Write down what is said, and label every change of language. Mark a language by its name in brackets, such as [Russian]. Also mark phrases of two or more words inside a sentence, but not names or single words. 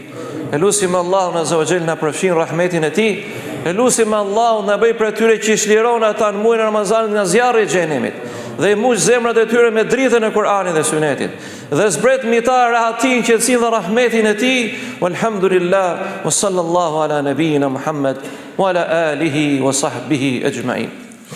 [Albanian] Elusim Allahun [Arabic] عز وجل [Albanian] na përfshin rahmetin e tij. Elusim Allahun na bëj për atyre që I shliron ata në muajin e Ramazanit nga zjarri I xhenemit, dhe I mush zemrat e tyre me dritën e Kur'anit dhe Sunetit, dhe zbret mbi ta rahatin, qetësinë dhe rahmetin e tij. [Arabic] والحمد لله وصلى الله على نبينا محمد وعلى آله وصحبه أجمعين.